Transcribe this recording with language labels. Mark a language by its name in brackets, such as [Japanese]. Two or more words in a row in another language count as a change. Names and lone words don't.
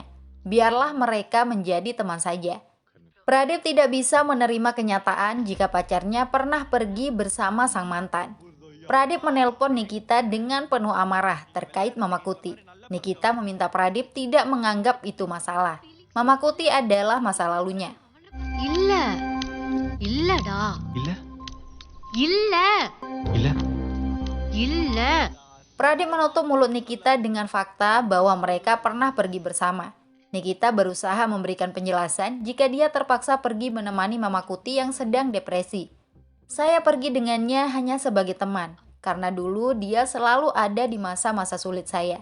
[Indonesian] Biarlah mereka menjadi teman saja. Pradip tidak bisa menerima kenyataan jika pacarnya pernah pergi bersama sang mantan. Pradip menelpon Nikita dengan penuh amarah terkait Mama Kuti. Nikita meminta Pradip tidak menganggap itu masalah. Mama Kuti adalah masa lalunya. [Tamil] இல்லடா இல்ல இல்ல இல்ல இல்ல [Indonesian] Pradip menutup mulut Nikita dengan fakta bahwa mereka pernah pergi bersama. Nikita berusaha memberikan penjelasan jika dia terpaksa pergi menemani Mama Kuti yang sedang depresi. Saya pergi dengannya hanya sebagai teman, karena dulu dia selalu ada di masa-masa sulit saya.